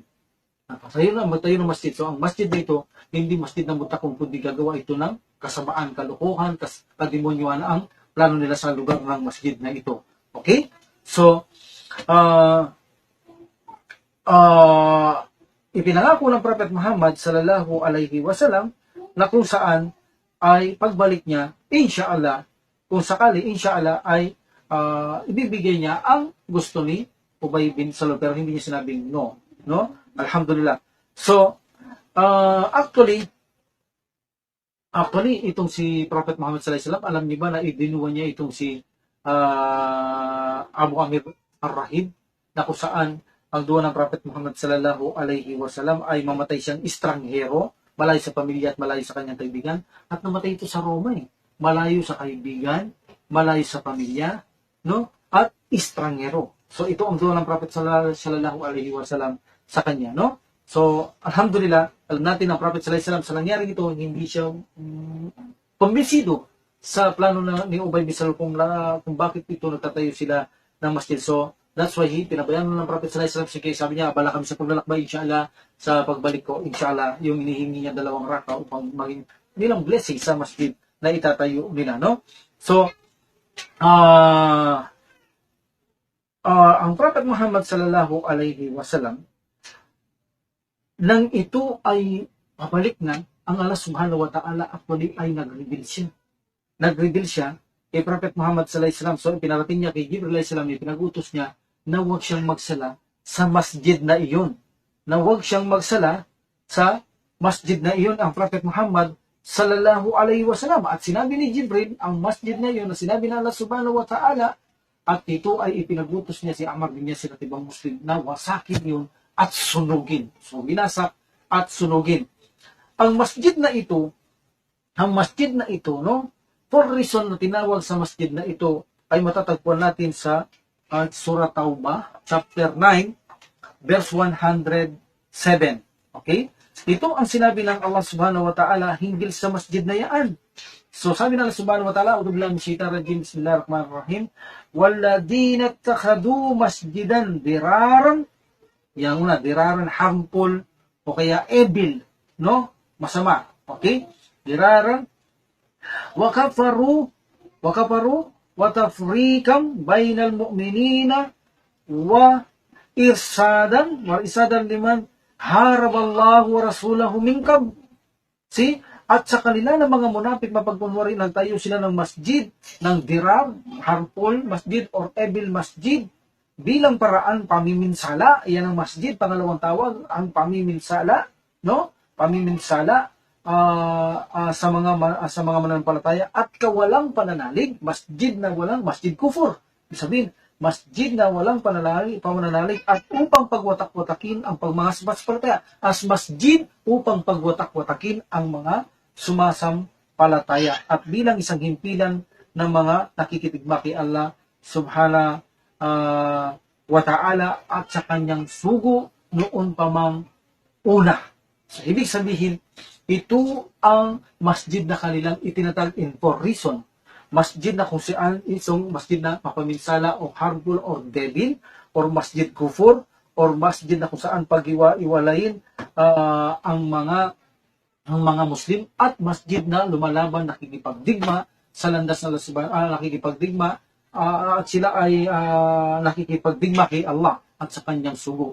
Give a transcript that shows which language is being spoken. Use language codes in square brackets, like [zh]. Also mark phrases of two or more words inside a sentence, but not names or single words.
[tl] Magtayo ng masjid. So ang masjid dito, hindi masjid na mutakong, kundi gagawa ito ng kasamaan, kalukuhan, kademonyuhan ang plano nila sa lugar ng masjid na ito. Okay? So, ipinangako ng Prophet Muhammad [ar] صلى الله عليه وسلم [tl] na kung saan ay pagbalik niya, [ar] إن شاء الله, [tl] kung sakali, [ar] إن شاء الله, [tl] ay ibibigay niya ang gusto ni Ubay bin Salul, pero hindi niya sinabing no. Alhamdulillah. So, actually, itong si Prophet Muhammad [ar] صلى الله عليه وسلم, [tl] alam niyo ba na idinuwa niya itong si Abu Amir Ar-Rahib, na kung saan ang duwa ng Prophet Muhammad [ar] صلى الله عليه وسلم [tl] ay mamatay siyang estranghero, malayo sa pamilya at malayo sa kanyang kaibigan, at namatay ito sa Roma malayo sa kaibigan, malayo sa pamilya, no? At estranghero. So ito ang duwa ng Prophet [ar] صلى الله عليه وسلم [tl] sa kanya, no? So alhamdulillah, alam natin ang Prophet [ar] صلى الله عليه وسلم [tl] sa nangyari ito, hindi siya kumbinsido sa plano ni Ubay bin Salul kung bakit ito nagtatayo sila ng masjid. So, [en] that's why [tl] pinabayaan ng Prophet [ar] صلى الله عليه وسلم, [tl] sige, sabi niya, abala kami sa paglalakbay, [ar] إن شاء الله, [tl] sa pagbalik ko, [ar] إن شاء الله, [tl] yung inihingi niya 2 raka upang maging nilang blessing sa masjid na itatayo nila, no? So, ang Prophet Muhammad [ar] صلى الله عليه وسلم, [tl] nang ito ay pabalik na, ang Allah [ar] سبحانه وتعالى [tl] actually ay nag-reveal siya. Nag-reveal siya kay Prophet Muhammad [ar] صلى الله عليه وسلم. [tl] So, pinarating niya kay Jibril [ar] عليه السلام, [tl] pinag-utos niya na huwag siyang magsala sa masjid na iyon. Na huwag siyang magsala sa masjid na iyon ang Prophet Muhammad [ar] صلى الله عليه وسلم. [tl] At sinabi ni Jibril, ang masjid na iyon na sinabi ng Allah [ar] سبحانه وتعالى, [tl] at ito ay ipinag-utos niya si Ammar bin Yasir at ibang Muslim na wasakin yun at sunugin. So, binasak at sunugin. Ang masjid na ito, no, [en] for reason [tl] na tinawag sa masjid na ito ay matatagpuan natin sa Surah Taubah, chapter 9, verse 107. Okay? Ito ang sinabi ng Allah [ar] سبحانه وتعالى [tl] hinggil sa masjid na yan. So, sabi ng [ar] الله سبحانه وتعالى، أعوذ بالله من الشيطان الرجيم، بسم الله الرحمن الرحيم, والذين اتخذوا مسجدا ضرارا, [tl] yang una, diraran harmful, o kaya evil, no? Masama. Okay? [ar] ضرارا، وكفرا، وتفريقا بين المؤمنين، وإرصادا لمن حارب الله ورسوله منكم. [tl] See? At sa kanila ng mga munafik mapagkunwari, nagtayo sila ng masjid, ng dirar, [en] harmful masjid or evil masjid, [tl] bilang paraan pamiminsala. Yan ang masjid, pangalawang tawag, ang pamiminsala, no? Pamiminsala sa mga mananampalataya at kawalang pananalig, masjid na walang, [ar] مسجد كفر. [tl] Ibig sabihin, masjid na walang pananalig at upang pagwatak-watakin ang mga sumasampalataya. As masjid upang pagwatak-watakin ang mga sumasampalataya at bilang isang himpilan ng mga nakikitigma kay Allah [ar] سبحانه وتعالى [tl] at sa kanyang sugo noon pa mang una. So, ibig sabihin, ito ang masjid na kanilang itinatag [en] in for reason. [tl] Masjid na kung saan isang masjid na mapaminsala o [en] harmful or devil or [ar] مسجد كفر [tl] or masjid na kung saan pag-iwalayin ang mga Muslim at masjid na lumalaban, nakikipagdigma sa landas na nakikipagdigma at sila ay nakikipagdigma kay Allah at sa kanyang sugo.